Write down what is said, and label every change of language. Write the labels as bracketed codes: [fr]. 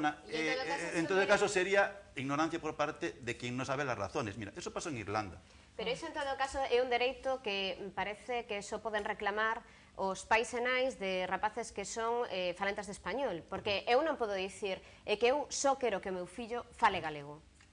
[es] En todo caso sería ignorancia por parte de quien no sabe las razones. Mira, eso pasó en Irlanda. [gl] Pero iso, en todo caso, é un dereito que parece que só poden reclamar os pais e nais de rapaces que son falantes de español. Porque eu non podo dicir que eu só quero que o meu fillo fale galego.